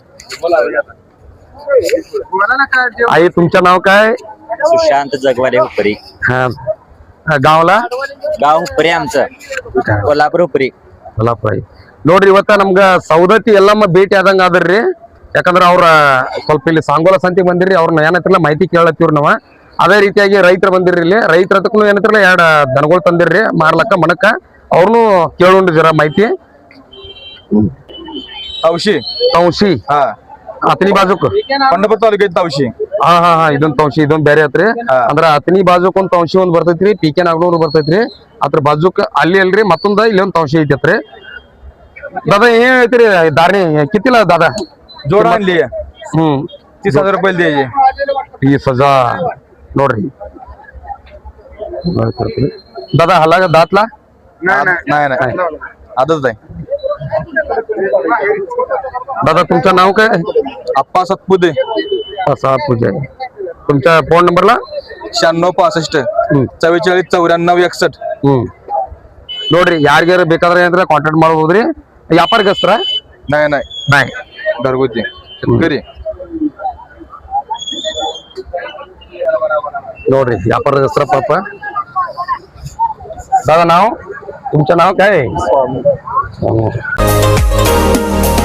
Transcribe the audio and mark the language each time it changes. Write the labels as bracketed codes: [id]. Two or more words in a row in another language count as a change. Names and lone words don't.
[mr] आई तुमचं नाव काय? सुशांत जगवाले हुपरी. हा. गावला? गाव हुपरी आमचं. कोल्हापूर हुपरी. कोल्हापूर. [kn] ನೋಡ್ರಿ ಇವತ್ತ ನಮ್ಗ ಸೌದತ್ತಿ ಎಲ್ಲಮ್ಮ ಭೇಟಿ ಆದಂಗ ಆದ್ರಿ. ಯಾಕಂದ್ರ ಅವ್ರ ಸ್ವಲ್ಪ ಇಲ್ಲಿ ಸಾಂಗೋಲ ಸಂತಿಗೆ ಬಂದಿರಿ. ಅವ್ರನ್ನ ಏನಂತಿರಲ್ಲ ಮಾಹಿತಿ ಕೇಳತ್ತೀವ್ರಿ ನಾವ. ಅದೇ ರೀತಿಯಾಗಿ ರೈತರು ಬಂದಿರಿ. ಇಲ್ಲಿ ರೈತರ ಹತ್ರಕ್ಕೂ ಏನಂತಿರಲ್ಲ 2 ದನಗಳು ತಂದಿರ್ರಿ ಮಾರ್ಲಕ್ಕ ಮನಕ್ಕ. ಅವ್ರನ್ನು ಕೇಳೋಣ್ರಿ ಜರ ಮಾಹಿತಿ. [mr] तवशी हा. अतनी बाजूक पंढरपूर तालुक्यात तवशी. हा हा हा. [kn] ಇದೊಂದು ತವಶಿ ಇದೊಂದು ಬೇರೆ ಆತ್ರಿ. ಅಂದ್ರ ಅತನಿ ಬಾಜುಕ್ ಒಂದ್ ತವಶಿ ಒಂದ್ ಬರ್ತೈತ್ರಿ. ಪಿಕೆ ನಾಗನೂರ್ ಬರ್ತೈತ್ರಿ. ಅದ್ರ ಬಾಜುಕ್ ಅಲ್ಲಿ ಅಲ್ರಿ ಮತ್ತೊಂದ ಇಲ್ಲಿ ಒಂದ್ ತವಶಿ ಐತ್ರಿ. [mr] दादा हे [kn] ಹೇಳ್ತೀರಿ ದಾರ್ನಿ ಕಿತ್ತಿಲ್ಲ दादा? [mr] जोड आणली 30,000 रुपये द्यायचे. 30,000 ನೋಡ್ರಿ. दादा हलाಗ दातला? नाही आदत आहे. दादा तुमचं नाव काय? अप्पा सतपुते. पूजा. तुमच्या फोन नंबरला? 9665 44 94 61. [kn] ನೋಡ್ರಿ ಯಾರಿಗಾರ ಬೇಕಾದ್ರೆ ಏನಂದ್ರೆ ಕಾಂಟ್ಯಾಕ್ಟ್ ಮಾಡಬಹುದ್ರಿ. ವ್ಯಾಪಾರಗಸ್ತ್ರ? [mr] नाही घरगुती घरी. [kn] ನೋಡ್ರಿ ವ್ಯಾಪಾರಗಸ್ತ್ರ ಪಾಪ. [mr] दादा नाव तुमचं नाव काय?